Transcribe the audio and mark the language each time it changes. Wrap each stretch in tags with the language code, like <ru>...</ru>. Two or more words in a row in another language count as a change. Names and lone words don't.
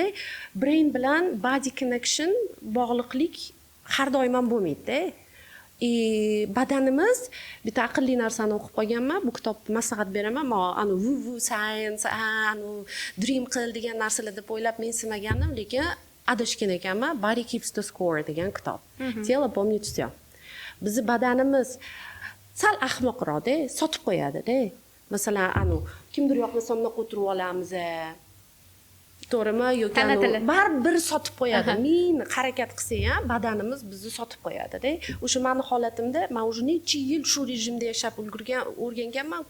<uz>Brain bilan</uz> <en>body connection</en> <uz>bog'liqlik har doim ham bo'lmaydi-da. Badanimiz bitta aqlli narsani o'qib qolganman, bu kitobni maslahat beraman. Anu</uz> <en>woo science,</en> <uz>anu dream qil degan narsalar deb o'ylab mensimagandim, lekin adashgan ekanman.</uz> <en>Body keeps the score</en> <uz>degan kitob.</uz> <ru>Тело помнит всё.</ru> <uz>Bizi badanimiz sal ahmoqroq-da, sotib qo'yadi-da. Masalan, anu kimdir yoqmasa bunaqa o'tirib olamiz. To'g'rimi yoki baribir sotib qo'yadi. Ming harakat qilsa ham badanimiz bizni sotib qo'yadi-da. O'sha meni holatimda men уже necha yil shu rejimda yashab o'rganganman-ku.</uz>